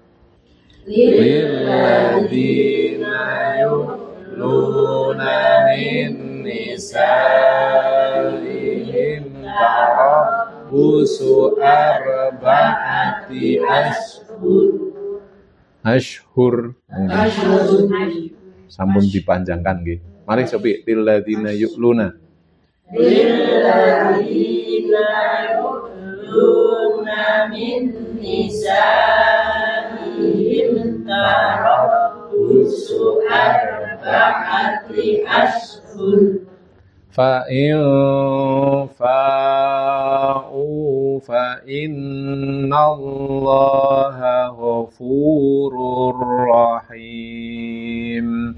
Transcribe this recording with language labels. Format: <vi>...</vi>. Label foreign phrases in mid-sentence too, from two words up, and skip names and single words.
<ar>للذين يؤلون من نسائهم تربص أربعة أشهر.</ar> <jv>Sampun dipanjangkan nggih. Mari sopi</jv> <ar>للذين يؤلون. للذين يؤلون من نسائهم تربص أربعة أشهر. فإن فاءوا فإن الله غفور رحيم.</ar>